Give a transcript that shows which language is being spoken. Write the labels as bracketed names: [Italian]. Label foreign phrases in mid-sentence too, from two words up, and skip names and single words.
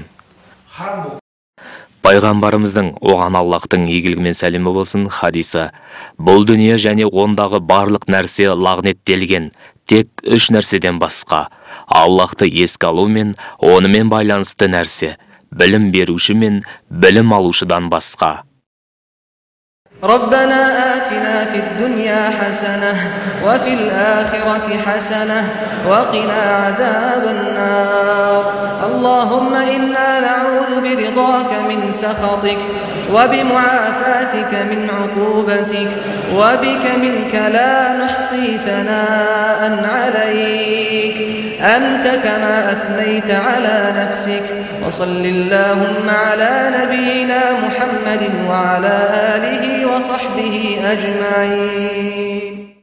[Kazakh] Пайғамбарымыздың, оған Аллахтың игілігімен сәлемі болсын, хадисі: бұл дүние және ондағы барлық нәрсе лағнеттелген, тек 3 нәрседен басқа: Аллахты еске алу мен онымен байланысты нәрсе, білім беруші мен білім алушыдан басқа. [Arabic] ربنا آتنا في الدنيا حسنة وفي الآخرة حسنة وقنا عذاب النار اللهم إنا نعوذ برضاك من سخطك وبمعافاتك من عقوبتك وبك منك لا نحصي ثناء عليك أنت كما أثنيت على نفسك وصل اللهم على نبينا محمد وعلى آله وصحبه أجمعين